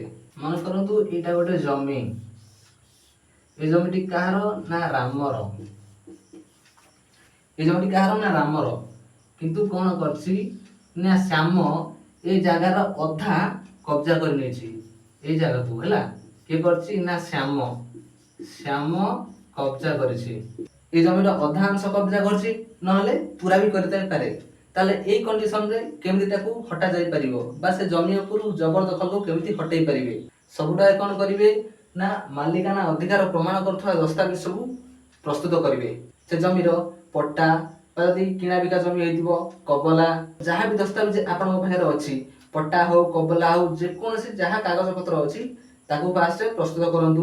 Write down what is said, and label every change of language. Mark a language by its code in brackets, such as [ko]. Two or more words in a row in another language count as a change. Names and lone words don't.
[or] ମନେ କରନ୍ତୁ ଏଇଟା ଗୋଟେ ଜମି, ଏ ଜମିଟି କାହାର ନା ରାମର। ଏ ଜମିଟି କାହାର ନା ରାମର, କିନ୍ତୁ କ'ଣ କରିଛି ନା ଶ୍ୟାମ ଏ ଜାଗାର ଅଧା କବ୍ଜା କରି ନେଇଛି ଏଇ ଜାଗାକୁ। ହେଲା, କିଏ କରିଛି ନା ଶ୍ୟାମ କବ୍ଜା କରିଛି। ଏଇ ଜମିର ଅଧା ଅଂଶ କବ୍ଜା କରଛି ନହଲେ ପୁରା ବି କରିଥାଇପାରେ। ତାହେଲେ ଏଇ କଣ୍ଡିସନରେ କେମିତି ତାକୁ ହଟା ଯାଇପାରିବ ବା ସେ ଜମି ଉପରୁ ଜବରଦଖଲକୁ କେମିତି ହଟେଇ ପାରିବେ? ସବୁଟା କ'ଣ କରିବେ ନା ମାଲିକାନା ଅଧିକାର ପ୍ରମାଣ କରୁଥିବା ଦସ୍ତାବିଜ ସବୁ ପ୍ରସ୍ତୁତ କରିବେ। ସେ ଜମିର ପଟ୍ଟା ବା ଯଦି କିଣାବିକା ଜମି ହେଇଥିବ କବଲା ଯାହା ବି ଦସ୍ତାବିଜ ଆପଣଙ୍କ ପାଖରେ ଅଛି, ପଟ୍ଟା ହଉ କବଲା ହଉ ଯେକୌଣସି ଯାହା କାଗଜପତ୍ର ଅଛି ତାକୁ ଫାଷ୍ଟ ପ୍ରସ୍ତୁତ କରନ୍ତୁ।